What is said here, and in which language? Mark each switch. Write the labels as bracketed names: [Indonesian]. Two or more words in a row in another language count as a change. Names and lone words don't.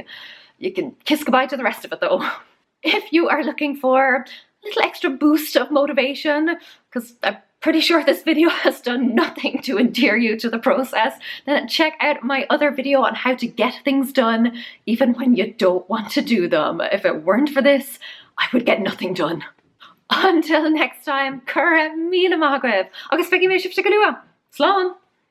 [English] You can kiss goodbye to the rest of it though. If you are looking for a little extra boost of motivation, because I'm pretty sure this video has done nothing to endear you to the process, then check out my other video on how to get things done even when you don't want to do them. If it weren't for this, I would get nothing done. Until next time, [Irish] cura míle mágaibh, agus feicim mé sibhte go luath. Slán!